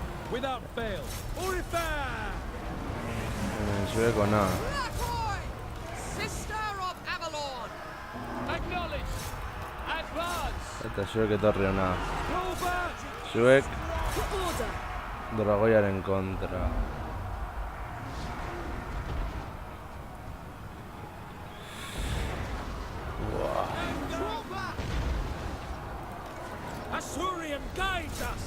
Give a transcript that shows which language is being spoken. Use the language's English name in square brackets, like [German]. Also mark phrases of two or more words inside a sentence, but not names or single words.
[English] Without fail. Orifar! Zueko nada. Blackroy! Sister of Avalon! Acknowledged! Advance! [Basque] Eta zuek etorri hona. [English] Roll back! [Basque] Zuek [English] To order. [Basque] dragoiaren kontra. [English] Roll back! Asurian guides us!